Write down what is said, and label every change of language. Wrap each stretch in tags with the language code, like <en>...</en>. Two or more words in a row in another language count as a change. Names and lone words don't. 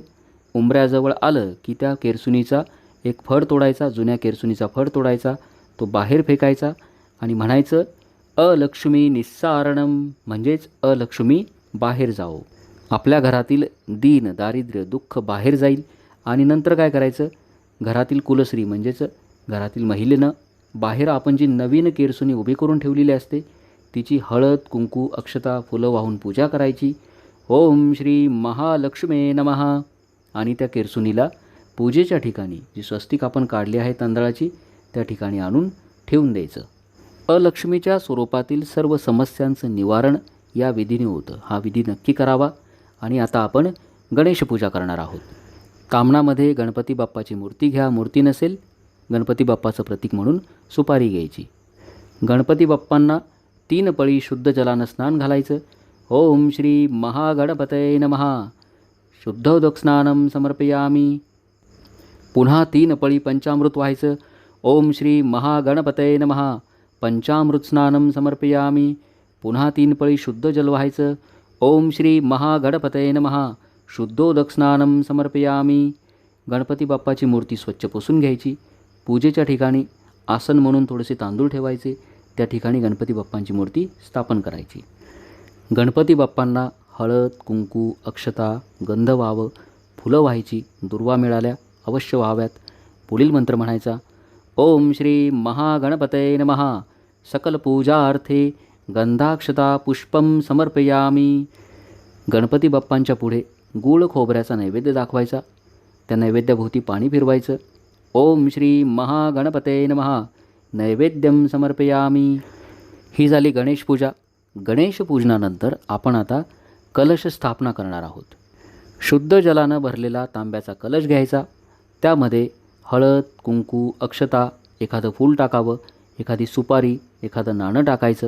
<mr>उंबऱ्याजवळ आलं की त्या केरसुणीचा एक फड तोडायचा, जुन्या केरसुणीचा फड तोडायचा, तो बाहेर फेकायचा आणि म्हणायचं</mr> <sa>अलक्ष्मी निस्सारणम,</sa> <mr>म्हणजेच अलक्ष्मी बाहेर जाओ. आपल्या घरातील दीन, दारिद्र्य, दुःख बाहेर जाईल. आणि नंतर काय करायचं, घरातील कुलश्री म्हणजेच घरातील महिलेनं बाहेर आपण जी नवीन केरसुणी उभी करून ठेवलेली असते तिची हळद, कुंकू, अक्षता, फुलं वाहून पूजा करायची.</mr> <sa>ओम श्री महालक्ष्मे नमः.</sa> <mr>आणि त्या केरसुणीला पूजेच्या ठिकाणी जी स्वस्तिक आपण काढली आहे तांदळाची त्या ठिकाणी आणून ठेवून द्यायचं. अलक्ष्मीच्या स्वरूपातील सर्व समस्यांचं निवारण या विधीने होतं. हा विधी नक्की करावा. आणि आता आपण गणेश पूजा करणार आहोत. कामनामध्ये गणपती बाप्पाची मूर्ती घ्या. मूर्ती नसेल, गणपती बाप्पाचं प्रतीक म्हणून सुपारी घ्यायची. गणपती बाप्पांना 3 पळी शुद्ध जलानं स्नान घालायचं.</mr> <sa>ओम श्री महागणपतये नमः. शुद्धोदक स्नानं समर्पयामी.</sa> <mr>पुन्हा 3 पळी पंचामृत व्हायचं.</mr> <sa>ओम श्री महागणपतये नमः. पंचामृत स्नानं समर्पयामी.</sa> <mr>पुन्हा 3 पळी शुद्ध जल व्हायचं.</mr> <sa>ओम श्री महागणपतये नमः. शुद्धोदक स्नानं समर्पयामी.</sa> <mr>गणपती बाप्पाची मूर्ती स्वच्छ पुसून घ्यायची. पूजेच्या ठिकाणी आसन म्हणून थोडेसे तांदूळ ठेवायचे. त्या ठिकाणी गणपती बाप्पांची मूर्ती स्थापन करायची. गणपती बाप्पांना हळद, कुंकू, अक्षता, गंध व्हावं, फुलं व्हायची. दुर्वा मिळाल्या अवश्य व्हाव्यात. पुढील मंत्र म्हणायचा.</mr> <sa>ओम श्री महागणपतये नमः. सकल पूजार्थे गंधाक्षता पुष्पम समर्पयामी.</sa> <mr>गणपती बाप्पांच्या पुढे गूळ खोबऱ्याचा नैवेद्य दाखवायचा. त्या नैवेद्याभोवती पाणी फिरवायचं.</mr> <sa>ओम श्री महागणपतये नमः. नैवेद्यम समर्पयामी.</sa> <mr>ही झाली गणेश पूजा. गणेश पूजनानंतर आपण आता कलश स्थापना करणार आहोत. शुद्ध जलानं भरलेला तांब्याचा कलश घ्यायचा. त्यामध्ये हळद, कुंकू, अक्षता, एखादं फूल टाकावं, एखादी सुपारी, एखादं नाणं टाकायचं.</mr>